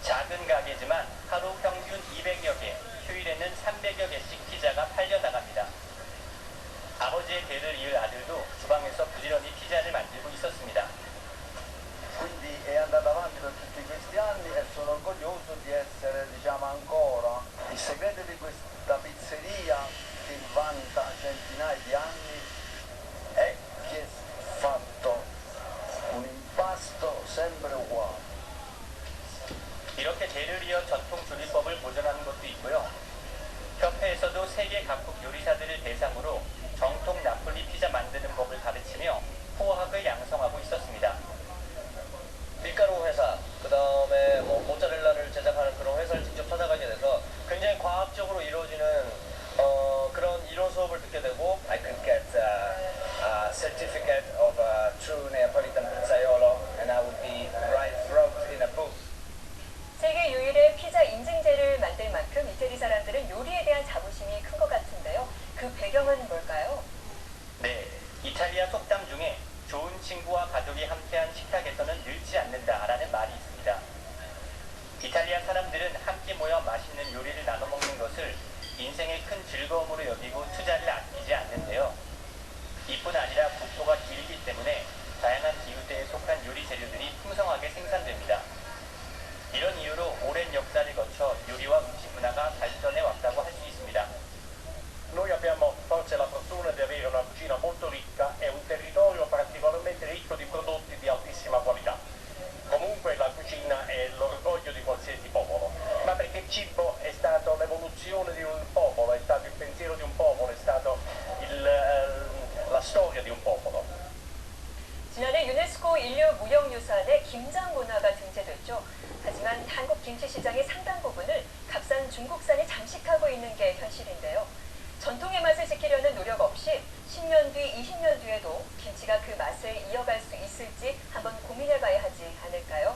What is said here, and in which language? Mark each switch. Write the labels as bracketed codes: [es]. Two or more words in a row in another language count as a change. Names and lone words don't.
[ko] 작은 가게지만 하루 평균 200여 개, 휴일에는 300여 개씩 피자가 팔려나갑니다. 아버지의 대를 이을 아들도 주방에서 부지런히 피자를 만들고 있었습니다. [it] Quindi è andata avanti per tutti questi anni e sono orgoglioso di essere, diciamo, ancora il segreto di questa pizzeria che vanta centinaia di anni è che ha fatto un impasto sempre uguale. [ko] 이렇게 대를 이어 전통 조리법을 보존하는 것도 있고요. 협회에서도 세계 각국 요리사들을 대상으로 정통 나폴리 피자 만드는 법을 가르치며 후학을 양성하고 있었습니다. 밀가루 회사, 그 다음에 뭐 모짜렐라를 제작하는 그런 회사를 직접 찾아가게 돼서 굉장히 과학적으로 이루어지는 그런 이론 수업을 듣게 되고 [en] I could get a certificate of a true Neapolitan pizzaiolo and I would be wrote in a book. [ko] 세계 유일의 피자 인증제를 만들 만큼 이태리 사람들은 요리에 대한 자부심이 큰 것 같은데요. 그 배경은 뭘까요? 네, 이탈리아 속담 중에 좋은 친구와 가족이 함께한 식탁에서는 늙지 않는다라는 말이 있습니다. 이탈리아 사람들은 함께 모여 맛있는 요리를 나눠 먹는 것을 인생의 큰 즐거움으로 여기고 투자를 아끼지 않는데요. 이뿐 아니라 국토가 길기 때문에 다양한 기후대에 속한 요리 재료들이 풍성하게 생산됩니다. 이런 이유로 오랜 역사를 거쳐 요리와 음식 문화가 발전해 왔다고 할 수 있습니다. [it] Noi abbiamo forse la fortuna di avere una cucina molto ricca e un territorio particolarmente ricco di prodotti di altissima qualità. Comunque la cucina è l'orgoglio di qualsiasi popolo, ma perché il cibo è stato l'evoluzione di un popolo, è stato il pensiero di un popolo, è stato la storia di un popolo. [ko] 지난해 유네스코 인류 무형유산에 김장 문화가 등재됐죠. 하지만 한국 김치 시장의 상당 부분을 값싼 중국산이 장식하고 있는 게 현실인데요. 전통의 맛을 지키려는 노력 없이 10년 뒤, 20년 뒤에도 김치가 그 맛을 이어갈 수 있을지 한번 고민해봐야 하지 않을까요?